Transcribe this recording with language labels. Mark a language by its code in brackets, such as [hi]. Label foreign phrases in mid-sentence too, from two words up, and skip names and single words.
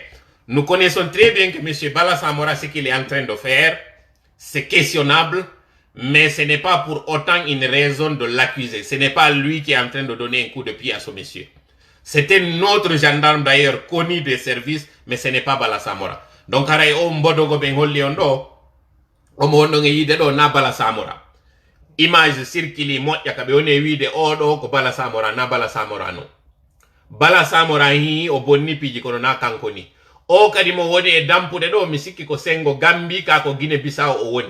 [fr] Nous connaissons très bien que monsieur Bala Samora, ce qu'il est en train de faire, c'est questionnable. Mais ce n'est pas pour autant une raison de l'accuser. Ce n'est pas lui qui est en train de donner un coup de pied à ce monsieur. C'est un autre gendarme d'ailleurs connu des services, mais ce n'est pas Bala Samora. Donc, [ff] haray o mbodogo ben holli on do, o mo wonno yide do na Bala Samora. Image circuli moƴƴa ka ɓe woni wiide o ɗo ko Bala Samora, na Bala Samora no. Bala Samora hi o bonni piji kono na kanko ni. O kadi mo woni e dampude ɗo mi sikki ko sengo Gambi ka ko Guinée Bissau o woni.